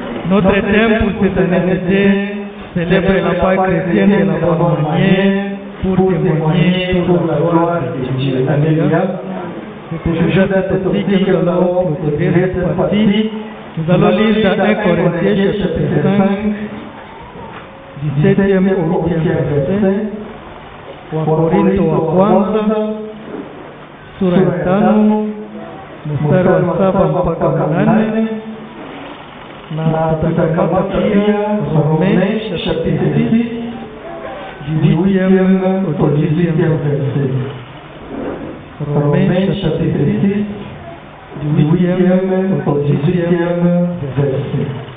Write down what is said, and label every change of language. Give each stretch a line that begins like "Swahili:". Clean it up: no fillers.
French: Notre thème pour cette année était célébrer la Pâque chrétienne de la bonne manière pour témoigner pour la gloire de Dieu. Alléluia. C'est toujours cette aussi que nous allons clôturer cette partie. Nous allons lire dans 1 Corinthiens chapitre 5, du 7e au 8e verset.
Swahili: Wakorintho wa kwanza sura ya 5 mstari wa 7 mpaka 8. Na tutakamata pia
French: Romains chapitre 10 du 8e au 10e verset. Romains chapitre 10 du 8e au 10e verset.